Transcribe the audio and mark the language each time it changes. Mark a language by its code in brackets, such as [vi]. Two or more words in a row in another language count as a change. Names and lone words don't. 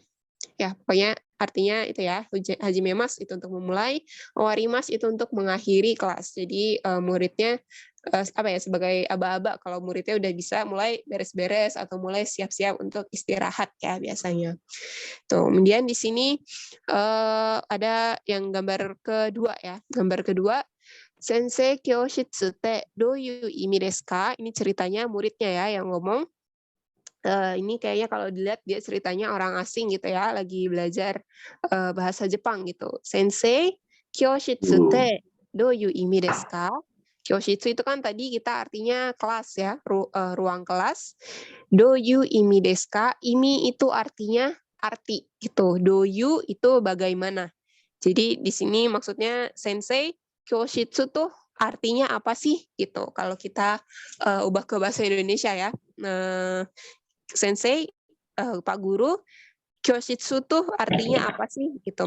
[id] Ya, pokoknya artinya itu ya, hajimemasu itu untuk memulai, owarimasu itu untuk mengakhiri kelas. Jadi muridnya sebagai aba-aba kalau muridnya udah bisa mulai beres-beres atau mulai siap-siap untuk istirahat ya biasanya. Tuh, kemudian di sini ada yang gambar kedua ya. Gambar kedua, [ja] 先生 教室って どういう 意味 ですか? [id] Ini ceritanya muridnya ya yang ngomong. Ini kayaknya kalau dilihat dia ceritanya orang asing gitu ya, lagi belajar bahasa Jepang gitu. [ja] 先生、教室って どういう 意味 ですか? [id] Kyoshitsu itu kan tadi kita artinya kelas ya, ruang kelas. [ja] どういう 意味 ですか? [id] Imi itu artinya arti gitu. Doyu itu bagaimana. Jadi di sini maksudnya [ja] 先生、教室 [id] tuh artinya apa sih gitu. Kalau kita ubah ke bahasa Indonesia ya. Sensei, Pak Guru, kyoshitsu tuh artinya apa sih gitu.